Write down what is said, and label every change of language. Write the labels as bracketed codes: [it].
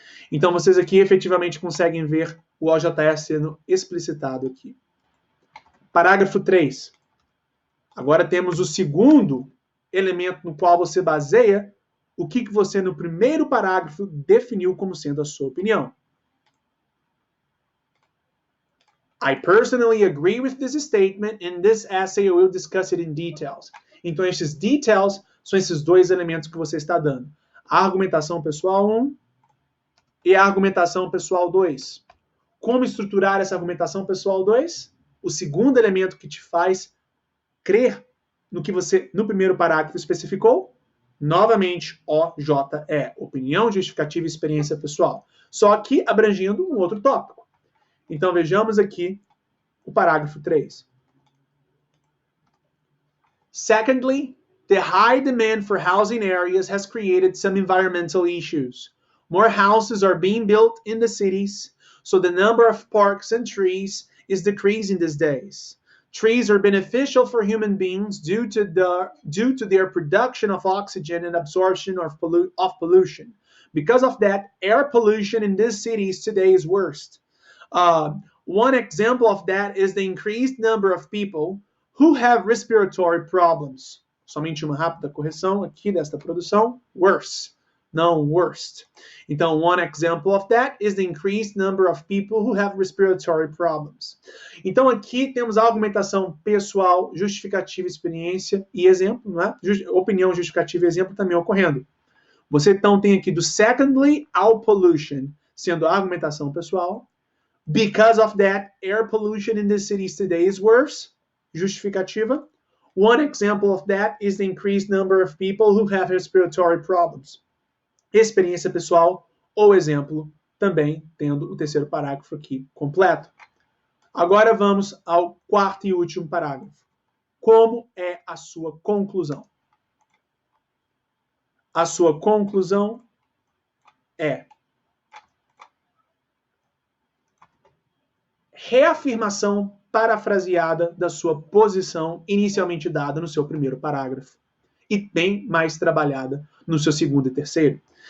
[pt] Então, vocês aqui efetivamente conseguem ver o OJS sendo explicitado aqui. Parágrafo 3. Agora temos o segundo elemento no qual você baseia o que você, no primeiro parágrafo, definiu como sendo a sua opinião. [en] I personally agree with this statement. In this essay, I will discuss it in details. [pt] Então, esses details são esses 2 elementos que você está dando. A argumentação pessoal 1 e a argumentação pessoal 2. Como estruturar essa argumentação pessoal 2? O segundo elemento que te faz crer no que você, no primeiro parágrafo, especificou, novamente, OJE, opinião, justificativa e experiência pessoal. Só que abrangendo um outro tópico. Então, vejamos aqui o parágrafo 3. [en] Secondly, the high demand for housing areas has created some environmental issues. More houses are being built in the cities, so the number of parks and trees is decreasing these days. Trees are beneficial for human beings due to their production of oxygen and absorption of pollution. Because of that, air pollution in these cities today is worst. One example of that is the increased number of people who have respiratory problems. [pt] Somente uma rápida correção aqui desta produção. Worse, não worst. Então, [en] one example of that is the increased number of people who have respiratory problems. [pt] Então, aqui temos a argumentação pessoal, justificativa, experiência e exemplo, não é? Opinião, justificativa e exemplo também ocorrendo. Você, então, tem aqui do secondly ao pollution, sendo a argumentação pessoal. [en] Because of that, air pollution in the cities today is worse. Justificativa. One example of that is the increased number of people who have respiratory problems. [pt] Experiência pessoal ou exemplo, também tendo o terceiro parágrafo aqui completo. Agora vamos ao quarto e último parágrafo. Como é a sua conclusão? A sua conclusão é reafirmação parafraseada da sua posição inicialmente dada no seu primeiro parágrafo e bem mais trabalhada no seu segundo e terceiro.